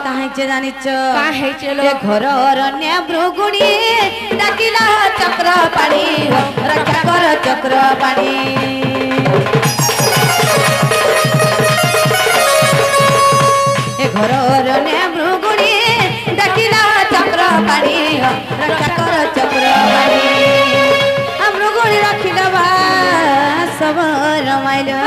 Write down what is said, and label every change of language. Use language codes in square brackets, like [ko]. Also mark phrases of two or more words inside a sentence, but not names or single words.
[or] ହେଇଛେ ଜାଣିଛ [hi] का है चलो [or] ଏ ଘରର ନେବୃଗୁଣି ଡାକିଲା ଚକ୍ର ପାଣି ରକ୍ଷା କର ଚକ୍ର ପାଣି ଏ ଘରର ନେବୃଗୁଣି ଡାକିଲା ଚକ୍ର ପାଣି ରକ୍ଷା କର ଚକ୍ର ପାଣି ମୃଗୁଣି ରଖିଦବା ସବୁ ରମାଇଲ